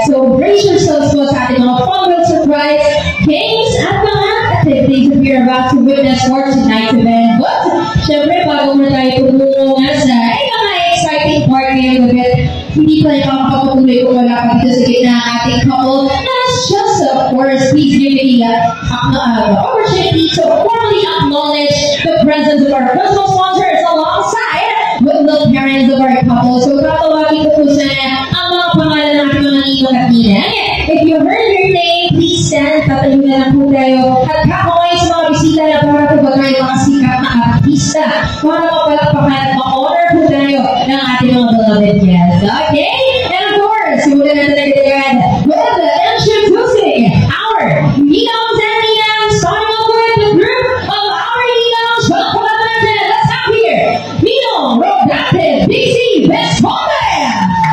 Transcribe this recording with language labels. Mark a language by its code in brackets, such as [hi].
[en] So brace yourselves [tl] po sa ating mga [en] fun-filled surprise games at mga activities that we're about to witness for tonight's event. [tl] But syempre bago muna tayo pumungo nga sa mga [en] exciting part [tl] ngayong gabi, hindi pa rin makakapatuloy kung wala pa dito sa gitna ang ating couple. [en] That's just of course, please give me the opportunity to formally acknowledge the presence of our personal sponsors alongside with the parents of our couple. [tl] So tatawagin ko po sana ang mga pangalan ng ating mga ninong at ninang. [en] If you heard your name, please stand. [tl] Tatayo na lang po tayo. At kakaway sa mga bisita na para po ba tayo mga sikat na artista para mapalakpakan at ma-honor po tayo ng ating mga [en] beloved guests. Okay? And of course, [tl] simulan natin agad [en] with introducing our ninongs and ninangs, starting off with the group of our ninongs. [tl] Welcome natin. [en] Let's have here Ninong Rodante, BC Westmoreland.